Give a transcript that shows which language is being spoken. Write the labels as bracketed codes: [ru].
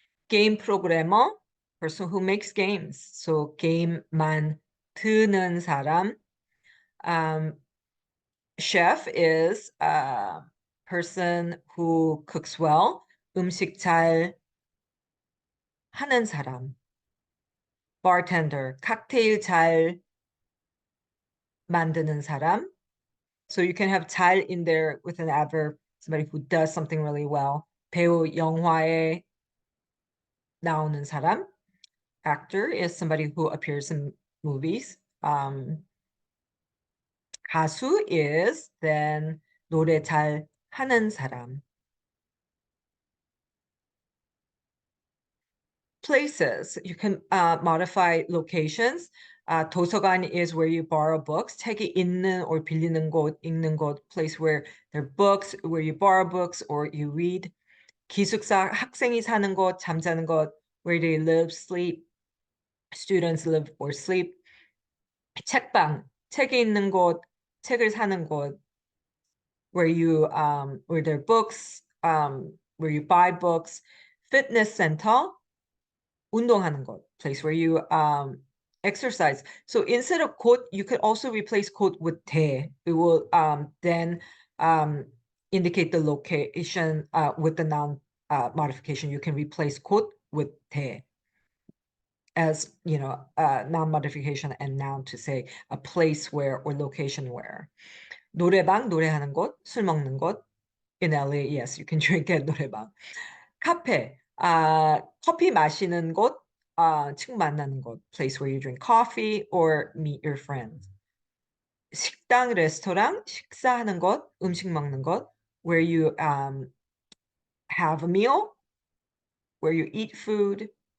[en] Game programmer, person who makes games, so game [ko] 만드는 사람. [en] Chef is a person who cooks well. [ko] 음식 잘 하는 사람. Bartender, 칵테일 잘 만드는 사람. [en] So you can have 잘 in there with an adverb, somebody who does something really well. [ko] 배우, 영화에 나오는 사람. [en] Actor is somebody who appears in movies. [ko] 가수 [en] is then [ko] 노래 잘 하는 사람. [en] places. You can modify locations. 도서관 is where you borrow books. [ko] 책이 있는 [en] or [ko] 빌리는 곳, 읽는 곳, [en] place where there are books, where you borrow books or you read. 기숙사, [ko] 학생이 사는 곳, 잠자는 곳, [en] where they live, sleep, students live or sleep. 책방, [ko] 책이 있는 곳, 책을 사는 곳, [en] where there are books, where you buy books. Fitness center, [ko] 운동하는 곳, [en] place where you exercise. So instead of 곳, you could also replace 곳 with 대. It will then indicate the location with the noun modification. You can replace 곳 with 대 as, noun modification and noun to say a place where or location where. [ko] 노래방, 노래하는 곳, 술 먹는 곳. [en] In LA, yes, you can drink at 노래방. 카페, [ko] 커피 마시는 곳, 친구 만나는 곳, [en] place where you drink coffee or meet your friends. 식당, 레스토랑, [ko] 식사하는 곳, 음식 먹는 곳, [en] where you have a meal, where you eat food.